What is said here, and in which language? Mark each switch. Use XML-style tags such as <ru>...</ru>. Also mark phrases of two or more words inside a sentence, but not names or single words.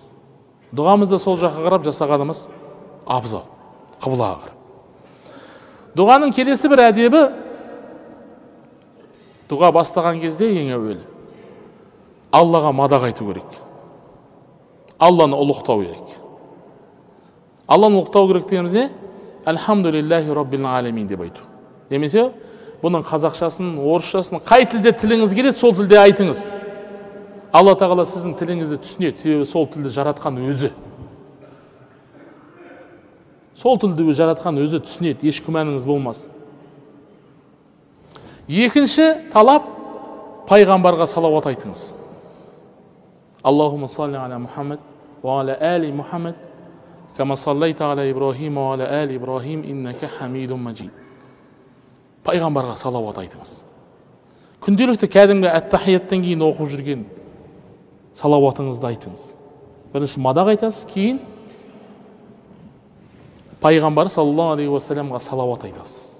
<kk>Дұғамызды сол жаққа қарап жасағанымыз абзал, құблаға қарап. Дұғаның келесі бір әдебі, дұға бастаған кезде ең әуелі Аллаға мадақ айту керек. Алланы ұлықтау керек. Алланы ұлықтау керек дегеніміз не?</kk> <ar>الحمد لله رب العالمين</ar> <kk>деп айту. Немесе бұның қазақшасын, орысшасын, қай тілде тіліңіз келеді, сол тілде айтыңыз. Алла тағала сіздің тіліңізді түсінеді, себебі сол тілді жаратқан өзі. Сол тілді жаратқан өзі түсінеді, еш күмәніңіз болмасын. Екінші талап, пайғамбарға салауат айтыңыз.</kk> <ar>اللهم صل على محمد وعلى آل محمد كما صليت على إبراهيم وعلى آل إبراهيم إنك حميد مجيد.</ar> <kk>Пайғамбарға салауат айтыңыз. Күнделікті кәдімгі әттахияттан кейін оқып жүрген салауатыңызды айтыңыз. Бірінші мадақ айтасыз, кейін пайғамбар</kk> <ar>صلى الله عليه وسلم</ar> <kk>салауат айтасыз.</kk>